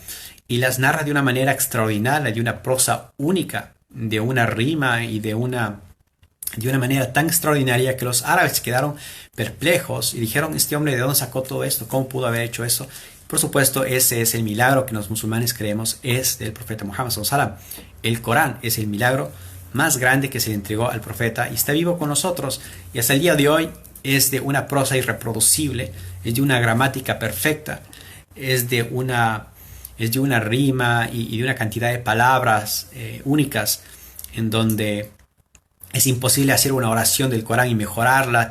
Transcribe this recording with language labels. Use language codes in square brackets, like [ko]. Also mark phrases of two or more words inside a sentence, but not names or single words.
[es] Y las narra de una manera extraordinaria, de una prosa única, de una rima y de una manera tan extraordinaria que los árabes quedaron perplejos y dijeron, este hombre de dónde sacó todo esto, cómo pudo haber hecho eso. Por supuesto, ese es el milagro que los musulmanes creemos es del profeta Muhammad [ar] صلى الله عليه وسلم. [es] El Corán es el milagro más grande que se le entregó al profeta y está vivo con nosotros y hasta el día de hoy es de una prosa irreproducible, es de una gramática perfecta, es de una rima y de una cantidad de palabras únicas en donde es imposible hacer una oración del Corán y mejorarla.